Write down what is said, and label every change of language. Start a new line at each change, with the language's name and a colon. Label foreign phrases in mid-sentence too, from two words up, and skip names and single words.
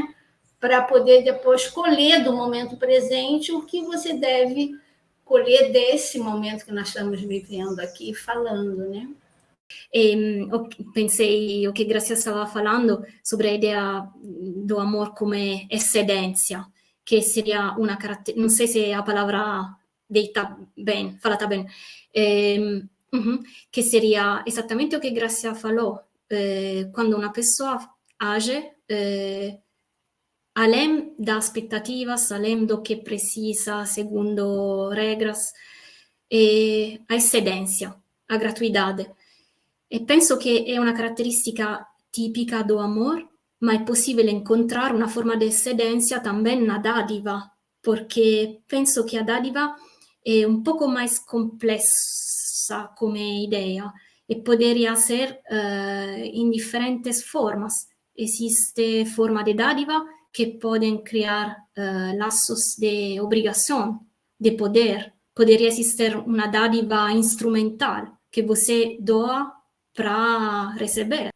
Portuguese: Para poder depois colher do momento presente o que você deve colher desse momento que nós estamos vivendo aqui, falando, né? Pensei o que Grazia stava falando sobre a ideia do amor come excedência,
Italian: che seria una caratteristica, non so se
Portuguese: a palavra
Italian: detta bene, falata bene, che seria esattamente
Portuguese: o che Grazia falou, quando una pessoa age além das expectativas, além do que precisa, segundo regras, a excedência, a gratuidade. E
Italian: penso che è una caratteristica tipica
Portuguese: do amor,
Italian: ma è possibile
Portuguese: encontrar
Italian: una forma di eccedencia
Portuguese: también na dádiva, porque penso que a dádiva
Italian: è un poco
Portuguese: mais
Italian: complessa come idea
Portuguese: e poderia ser in diferentes formas. Existe forma de dádiva que podem criar laços de obrigação, de poder. Poderia existir uma dádiva instrumental que você doa para receber.